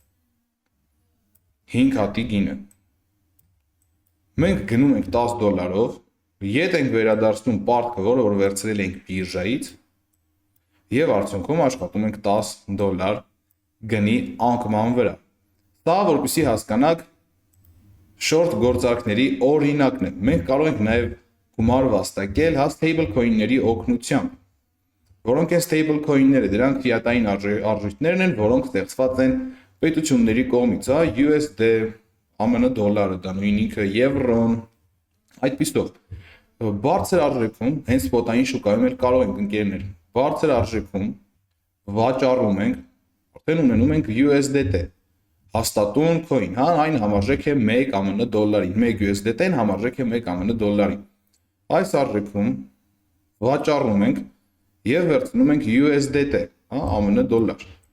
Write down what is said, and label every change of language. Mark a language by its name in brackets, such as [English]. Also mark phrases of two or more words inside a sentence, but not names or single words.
[Armenian] 5 հատի գինը։ Մենք գնում ենք $10-ով, ետ ենք վերադարձնում պարտքը, որը որ վերցրել ենք բիրժայից, եւ արդյունքում աշխատում ենք $10 գնի անկման վրա։ Սա որպեսզի հասկանաք short գործարքների օրինակն է։ Մենք կարող ենք նաև գումար վաստակել [English] stable coin- [Armenian] ների օգնությամբ, որոնք են [English] stable coin- [Armenian] ները, դրանք ֆիատային արժույթներն են, որոնք ստեղծված են պետությունների կողմից, USD, ԱՄՆ դոլարը, դա նույն ինքը եվրոն, այդպիսով։ Բարձր արժեքում, հենց սպոտային շուկայում էլ կարող ենք ընկերներ, բարձր արժեքում վաճառում ենք, արդեն ունենում ենք USDT, հաստատուն coin, այն համարժեք է 1 ԱՄՆ դոլարի, 1 USDT-ն համարժեք է 1 ԱՄՆ դոլարի։ Այս արժեքում վաճառում ենք եւ վերցնում ենք USDT, ԱՄՆ դոլար։